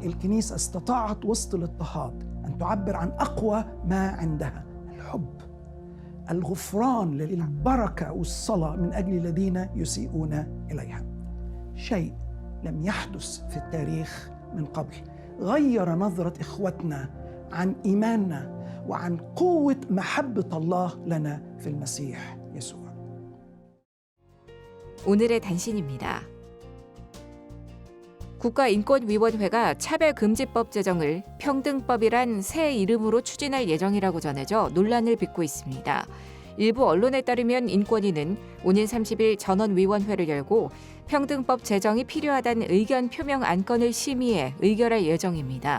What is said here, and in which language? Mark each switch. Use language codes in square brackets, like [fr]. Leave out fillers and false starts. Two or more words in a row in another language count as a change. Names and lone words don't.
[ar] الكنيسة استطاعت وسط الاضطهاد أن تعبر عن أقوى ما عندها، الحب الغفران للبركة والصلاة من أجل الذين يسيئون إليها. شيء لم يحدث في التاريخ من قبل، غير نظرة إخوتنا عن إيماننا وعن قوة محبة الله لنا في المسيح يسوع. [ko] 오늘의 단신입니다. 국가인권위원회가 차별금지법 제정을 평등법이란 새 이름으로 추진할 예정이라고 전해져 논란을 빚고 있습니다. 일부 언론에 따르면 인권위는 오는 30일 전원위원회를 열고 평등법 제정이 필요하다는 의견 표명 안건을 심의해 의결할 예정입니다.